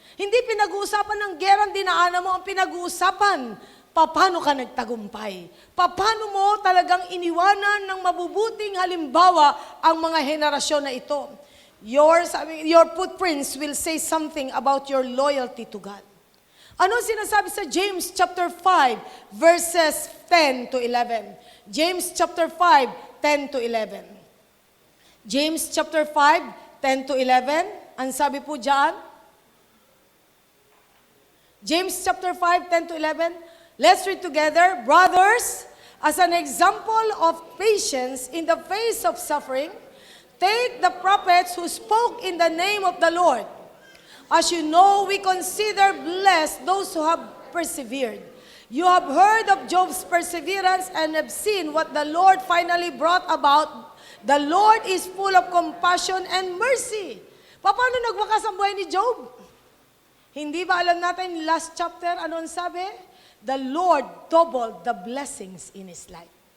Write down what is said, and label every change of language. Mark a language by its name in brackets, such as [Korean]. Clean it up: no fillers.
[Filipino] Hindi pinag-uusapan ng gera ang dinaanan mo, ang pinag-uusapan, paano ka nagtagumpay? Paano mo talagang iniwanan ng mabubuting halimbawa ang mga henerasyon na ito? [English] Your footprints will say something about your loyalty to God. [Filipino] Ano sinasabi sa James chapter 5, verses 10 to 11? James chapter 5, 10 to 11. James chapter 5, 10 to 11. Ang sabi po dyan? [English] James chapter 5, 10 to 11. Let's read together. Brothers, as an example of patience in the face of suffering, take the prophets who spoke in the name of the Lord. As you know, we consider blessed those who have persevered. You have heard of Job's perseverance and have seen what the Lord finally brought about. The Lord is full of compassion and mercy. [Filipino] Paano nagwakas ang buhay ni Job? Hindi ba alam natin last chapter, ano ang sabi? [English] The Lord doubled the blessings in his life.